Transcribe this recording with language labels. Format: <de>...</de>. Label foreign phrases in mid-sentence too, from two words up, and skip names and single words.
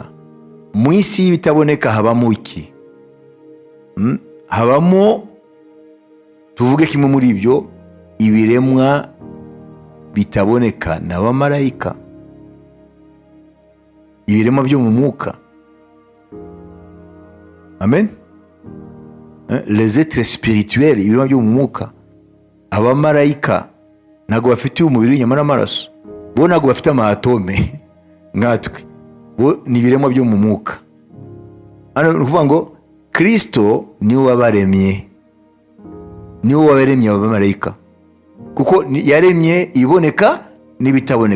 <rw>Mu isi y'ibitaboneka habamo iki? Habamo, tuvuge kimwe muri ibyo, ibiremwa bitaboneka n'abamarayika, ibiremwa byo mu mwuka.</rw> <fr>Amen. Les êtres spirituels,</fr> <rw>ibiremwa byo mu mwuka. Abamarayika ntabwo bafite umubiri w'inyama n'amaraso, bo ntabwo bafite amatome nkatwe, bo ni ibiremwa byo mu mwuka. Hano ni ukuvuga ngo Kristo niwe wabaremye, niwe wabaremye abamarayika, kuko yaremye iboneka n'ibitaboneka.</rw>